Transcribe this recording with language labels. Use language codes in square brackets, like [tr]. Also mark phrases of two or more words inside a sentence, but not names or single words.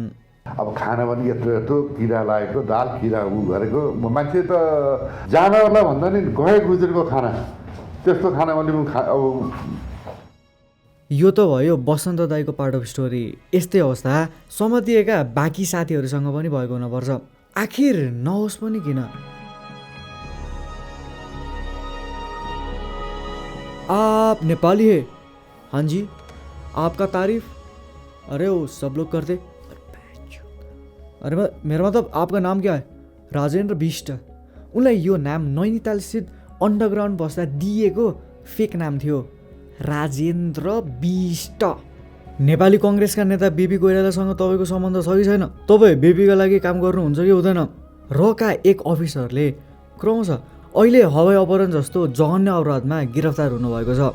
[ne] अब खाना पनि यत्रो किरा लागेको, दाल किरा उ गरेको, मान्छे त जानवरलाई भन्दा नि गए गुज्रेको खाना, त्यस्तो खाना मैले अब यो त भयो बसन्त दाईको [en] part of story. [ne] यस्तै अवस्था समातिएका बाँकी साथीहरूसँग पनि भएको हुनपर्छ। आखिर नहोस् पनि किन? [hi] आप नेपाली है? हाँ जी। आपका तारीफ? अरे वो सब लोग करते। अरे मेरा मतलब आपका नाम क्या है? राजेन्द्र बिष्ट। [ne] उनलाई यो नाम नैनीताल स्थित अन्डरग्राउन्ड बस्दा दिएको फेक नाम थियो, राजेन्द्र बिष्ट। नेपाली कङ्ग्रेसका नेता बिपी कोइरालासँग तपाईँको सम्बन्ध छ कि छैन? तपाईँ बिपीका लागि काम गर्नुहुन्छ कि हुँदैन? रका एक अफिसरले क्रमशः अहिले हवाई अपहरण जस्तो जघन्य अपराधमा गिरफ्तार हुनुभएको छ।